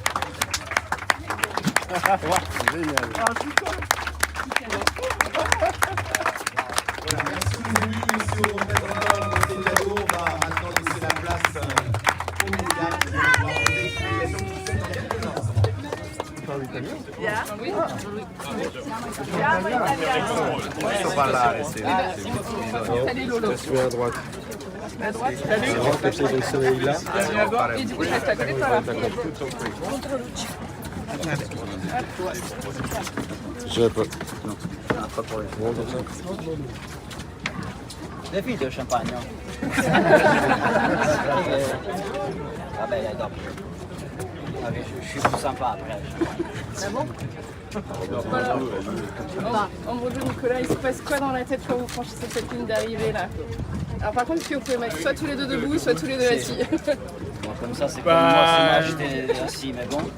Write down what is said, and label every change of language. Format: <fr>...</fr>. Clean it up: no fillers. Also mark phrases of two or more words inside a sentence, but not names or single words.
<fr>Voilà, merci beaucoup, monsieur le représentant de ces cadeaux. On va maintenant laisser la place au médias qui vont pouvoir vous expliquer ce qu'ils font dans quelques instants.</fr> <it>Posso parlare, sì.</it> <fr>Su à droite. Salut. Rentre le pied del soleil là. Et du coup, je reste à côté de toi là. Je peux. Bon, comme ça. Deux filles de champagne.</fr> <it>Vabbè, dai, dopo.</it> <fr>Je suis plus sympa après. Ah bon? Voilà. En gros, Nicolas, il se passe quoi dans la tête quand vous franchissez cette ligne d'arrivée là? Alors par contre, si vous pouvez mettre soit tous les deux debout, soit tous les deux assis. Bon, comme ça, c'est comme moi si moi j'étais assis, mais bon.</fr>